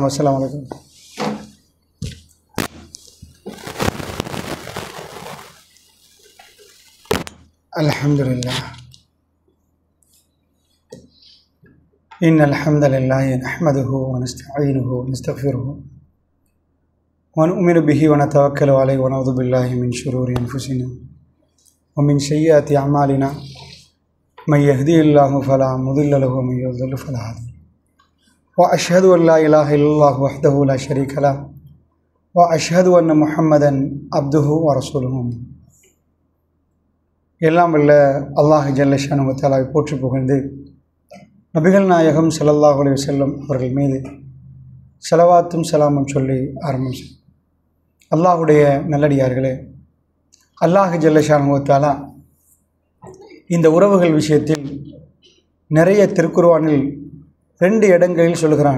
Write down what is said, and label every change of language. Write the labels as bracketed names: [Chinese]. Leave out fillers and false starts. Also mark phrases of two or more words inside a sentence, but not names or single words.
[Arabic] السلام عليكم. الحمد لله إن الحمد لله نحمده و نستعينه و نستغفره و نؤمن به و نتوكل عليه و نعوذ بالله من شرور أنفسنا ومن سيئات أعمالنا من يهدي الله فلا مضل له ومن يضلل فلا هادي له وأشهد أن لا إله إلا الله وحده لا شريك له وأشهد أن محمدا عبده ورسوله. [Tamil] எல்லாம் வல்ல அல்லாஹ் [Arabic] جل شأنه [Tamil] வ தஆலாவை போற்றி புகழ்ந்து நபிகள் நாயகம் [Arabic] صلى الله عليه وسلم [Tamil] அவர்கள் மீது ஸலவாத்தும் ஸலாமும் சொல்லி ஆரம்பிச்சோம். அல்லாஹ்வுடைய நல்லடியார்களே, அல்லாஹ் [Arabic] جل شأنه [Tamil] வ தஆலா இந்த உறவுகள் விஷயத்தில் நிறைய திருக்குர்ஆனில் 2 இடங்களில் சொல்கிறான்.